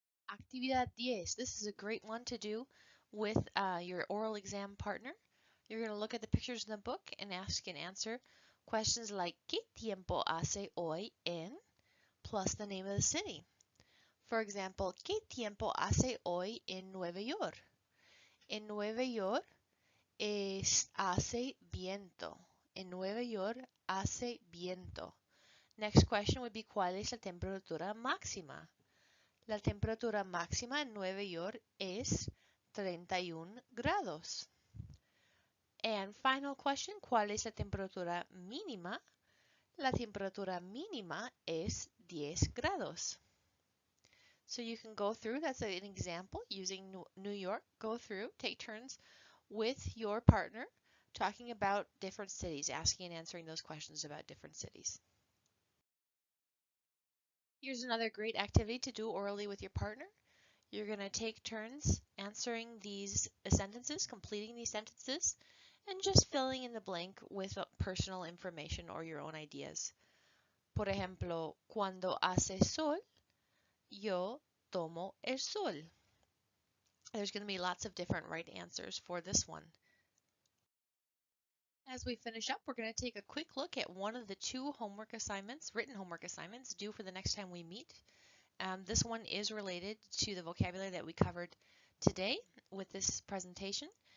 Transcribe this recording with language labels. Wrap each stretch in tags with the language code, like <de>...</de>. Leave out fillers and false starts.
<en>Actividad 10. This is a great one to do with your oral exam partner. You're going to look at the pictures in the book and ask and answer questions like</en> <es>¿Qué tiempo hace hoy en?</es> <en>Plus the name of the city. For example,</en> <es>¿Qué tiempo hace hoy en Nueva York? En Nueva York hace viento. En Nueva York hace viento.</es> <en>Next question would be</en> <es>¿Cuál es la temperatura máxima? La temperatura máxima en Nueva York es 31 grados.</es> <en>And final question,</en> <es>¿cuál es la temperatura mínima? La temperatura mínima es 10 grados.</es> <en>So you can go through, that's an example, using New York, go through, take turns with your partner, talking about different cities, asking and answering those questions about different cities. Here's another great activity to do orally with your partner. You're going to take turns answering these sentences, completing these sentences, and just filling in the blank with personal information or your own ideas.</en> <es>Por ejemplo, cuando hace sol, yo tomo el sol.</es> <en>There's going to be lots of different right answers for this one. As we finish up, we're going to take a quick look at one of the two homework assignments, written homework assignments, due for the next time we meet. This one is related to the vocabulary that we covered today with this presentation.</en>